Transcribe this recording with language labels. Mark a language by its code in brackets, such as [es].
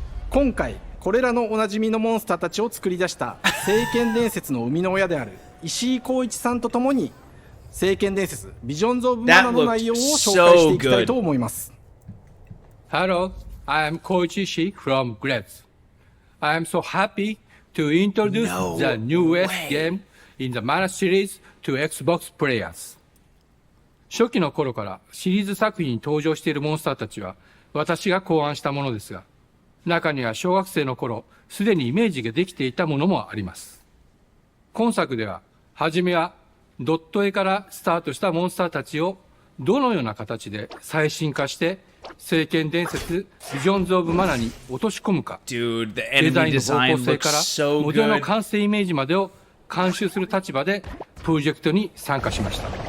[ja] 今回これらのおなじみのモンスターたちを作り出した聖剣伝説の生みの親である石井光一さんとともに聖剣伝説ビジョンズ・オブ・マナの内容を紹介していきたいと思います。 [en] Hello, I am Koichi Ishii from Grabs. I am so happy to introduce the newest game in the Mana series to Xbox players. [ja] 初期の頃からシリーズ作品に登場しているモンスターたちは私が考案したものですが、中には小学生の頃すでにイメージができていたものもあります。今作では初めはドット絵からスタートしたモンスターたちをどのような形で最新化して聖剣伝説ビジョンズ・オブ・マナに落とし込むか、デザインの方向性からモデルの完成イメージまでを監修する立場でプロジェクトに参加しました。